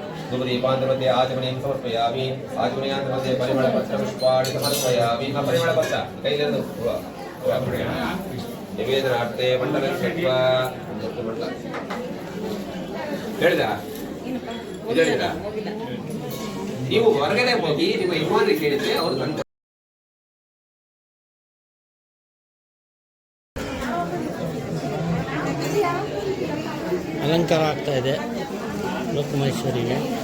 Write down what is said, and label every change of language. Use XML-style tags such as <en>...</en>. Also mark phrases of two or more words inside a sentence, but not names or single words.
<sa>धूपदीपान्तर्मध्ये आचमनीं समर्पयामि आचमनीयान्तर्मध्ये परिमलपत्रपुष्पाणि समर्पयामि परिमलपत्र कैलेरु निवेदनार्थे मण्डलं कृत्वा</sa> <kn>ಹೇಳಿದ ಇದು ಹೇಳಿದ ನೀವು ಹೊರಗಡೆ ಹೋಗಿ ನಿಮ್ಮ ಯಜಮಾನರಿಗೆ ಕೇಳಿದ್ರೆ ಅವರು ತಂದು ಅಲಂಕಾರ ಆಗ್ತಾ ಇದೆ ಲೋಕಮಹೇಶ್ವರಿಗೆ.</kn>